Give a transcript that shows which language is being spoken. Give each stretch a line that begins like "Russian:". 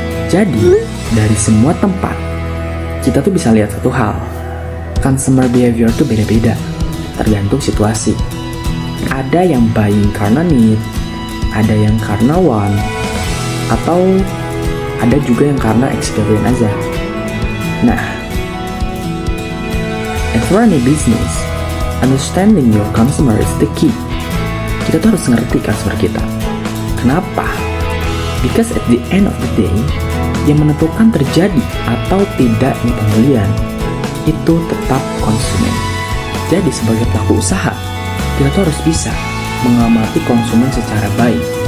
Indonesian: Jadi dari semua tempat kita tuh bisa lihat satu hal, consumer behavior tuh beda-beda tergantung situasi. Ada yang buying karena need, ada yang karena want, atau ada juga yang karena experience aja.
English: Nah, and for any business, understanding your consumer is the key.
Indonesian: Kita tuh harus ngerti customer kita. Kenapa?
English: Because at the end of the day,
Indonesian: yang menentukan terjadi atau tidaknya pembelian itu tetap konsumen. Jadi sebagai pelaku usaha, kita tuh harus bisa mengamati konsumen secara baik.